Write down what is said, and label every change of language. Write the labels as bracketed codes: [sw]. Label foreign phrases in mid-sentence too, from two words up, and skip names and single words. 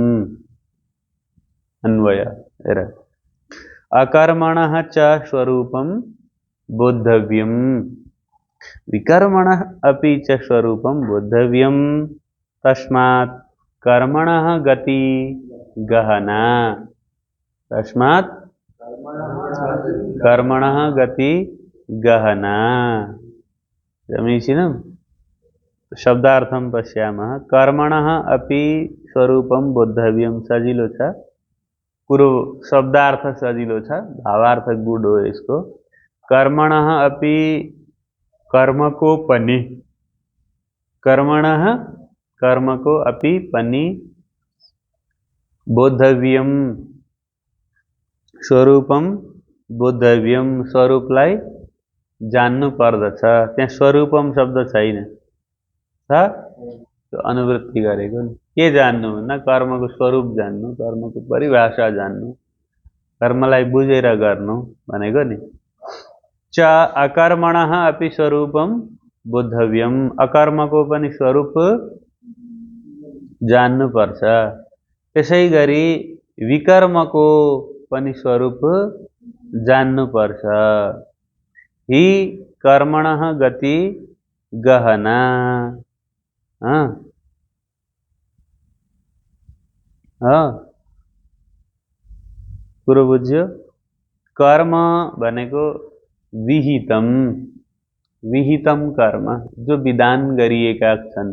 [sa] अन्वय अकर्मणः च स्वरूपं बोद्धव्यम् विकर्मणः अपि च स्वरूपं बोद्धव्यम् तस्मात् कर्मणः गति गहना। तस्मात् कर्मणः गति गहना। समीचीनम्। शब्दार्थं पश्यामः। कर्मणः अपि स्वरूपं बोद्धव्यं [ne] सजिलो छ। पूर्व शब्दार्थ सजिलो छ, भावार्थ गुड हो यसको। [sa] कर्मणः अपि [ne] कर्मको पनि, कर्मणः कर्मको अपि पनि [sa] बोद्धव्यम स्वरूपम बोद्धव्यम [ne] स्वरूपलाई जान्नु पर्दछ। त्यहाँ स्वरूपम शब्द छैन, छ अनुवृत्ति गरेको नि। के जान्नु भन्दा कर्मको स्वरूप जान्नु, कर्मको परिभाषा जान्नु, कर्मलाई बुझेर गर्नु भनेको नि। [sa] च अकर्मणः अपि स्वरूपम बोद्धव्यम [ne] अकर्मको पनि स्वरूप जान्नु पर्छ। त्यसै गरी विकर्मको पनि स्वरूप जान्नु पर्छ। [sa] हि कर्मणः गति गहना। [ne] कुरो बुझ्यो। कर्म भनेको विहितम, विहितम कर्म जो विधान गरिएका छन्।